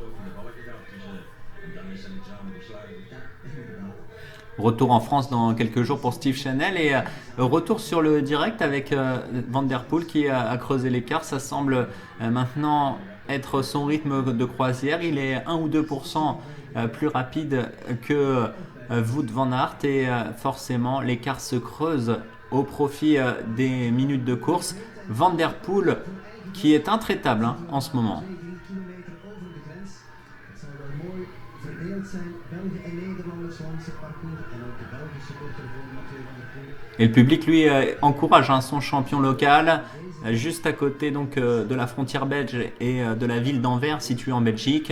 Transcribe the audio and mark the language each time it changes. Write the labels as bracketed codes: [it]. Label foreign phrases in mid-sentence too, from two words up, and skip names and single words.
[fr] Retour en France dans quelques jours pour Steve Chenel et retour sur le direct avec Van der Poel qui a creusé l'écart. Ça semble maintenant être son rythme de croisière. Il est 1 ou 2% plus rapide que Wout van Aert et forcément l'écart se creuse au profit des minutes de course. Van der Poel qui est intraitable en ce moment. Et le public lui encourage son champion local juste à côté donc de la frontière belge et de la ville d'Anvers située en Belgique.